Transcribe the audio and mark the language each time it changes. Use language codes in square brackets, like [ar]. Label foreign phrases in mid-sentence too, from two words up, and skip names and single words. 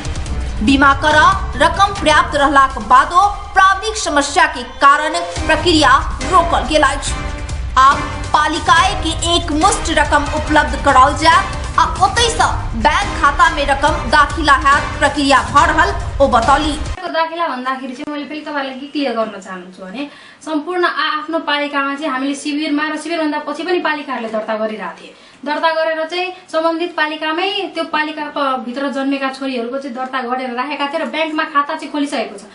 [mai] बीमा कर रकम पर्याप्त रहला के बादो प्राविधिक समस्या के कारण प्रक्रिया रोकल गेल अछि। आब पालिकाए के एक मुश्त रकम उपलब्ध कराओल जाए आ ओतै से बैंक खाता में रकम दाखिला हैत प्रक्रिया भ रहल ओ बतौली। [ne] दाखिला भन्दाखेरि चाहिँ मैले फेरि तपाईहरुलाई के क्लियर गर्न चाहन्छु भने सम्पूर्ण आफ्नो पालिकामा चाहिँ हामीले शिविरमा र शिविर भन्दा पछि पनि पालिकाहरूले दर्ता गरिरहेको थिए। दर्ता गरेर चाहिँ सम्बन्धित पालिकामै त्यो पालिकाको भित्र जन्मेका छोरीहरूको चाहिँ दर्ता गरेर राखेका थिए र बैंकमा खाता चाहिँ खोलिसकेको छ।